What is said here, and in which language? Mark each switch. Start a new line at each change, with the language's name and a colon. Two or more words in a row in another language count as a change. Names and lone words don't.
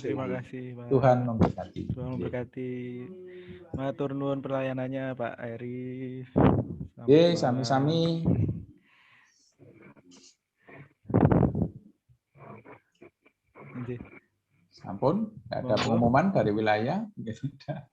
Indonesian: Terima WI. kasih, Pak. Tuhan memberkati. Tuhan memberkati.
Javanese: Matur nuwun pelayanannya Pak Eri. Ye, sami-sami. Sampun,
Indonesian: ada pengumuman dari wilayah.